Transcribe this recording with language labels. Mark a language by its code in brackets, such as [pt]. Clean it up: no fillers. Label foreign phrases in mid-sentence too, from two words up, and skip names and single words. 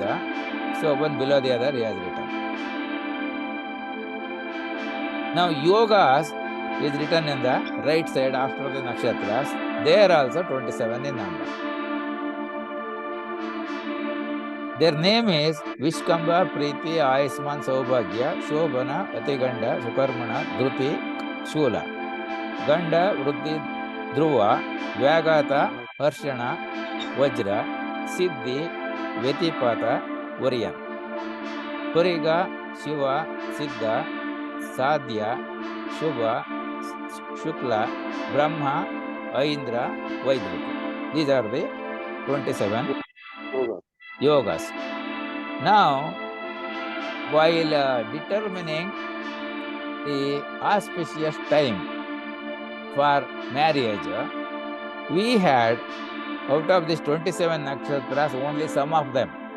[en] So one below the other he has written. Now yogas is written in the right side after the nakshatras. They are also 27 in number. Their name is Vishkamba, Preeti, Ayasman, Saubhagya, Shobhana, Atiganda, Sukarmana, Dhruti, Shula, Ganda, Vruddhi, Dhruva, Vyagata, Harshana, Vajra, Siddhi, Vetipata, Variyan. Puriga, Shiva, Siddha, Sadhya, Shubha, Shukla, Brahma, Aindra, Vaidruti. These are the 27 yogas. Now, while determining the auspicious time for marriage, we had out of these 27 nakshatras only some of them.